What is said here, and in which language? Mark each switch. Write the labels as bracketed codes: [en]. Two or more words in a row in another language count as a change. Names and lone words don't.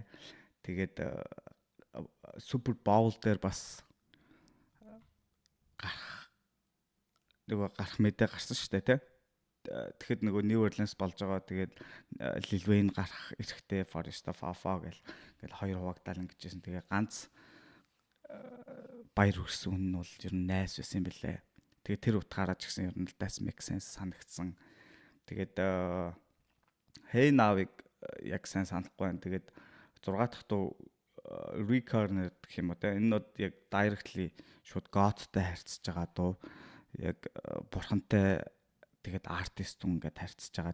[mn] Тэгээд Super Bowl дээр бас гарах мэдээ гарсан шүү дээ тий. Тэгэхэд нөгөө New Orleans болж байгаа. Тэгээд Lil Wayne гарах эрэхтэй Forest of Alpha гэл хоёр хуваагдал ингэжсэн. Тэгээ ганц баяр хүрсэн хүн нь бол ер нь найс байсан юм билээ. Тэгээд тэр утгаараа ч гэсэн ер нь [en] that's make sense [mn] санагдсан. Тэгээд Hey Now-ыг яг сайн санахгүй байна. Тэгээд 6 дахь дуу Recorner гэх юм уу те. Энэ нь яг directly шууд God-тай харьцаж байгаа дуу. Яг бурхантай тэгээд артист хүн ингээд харьцаж байгаа.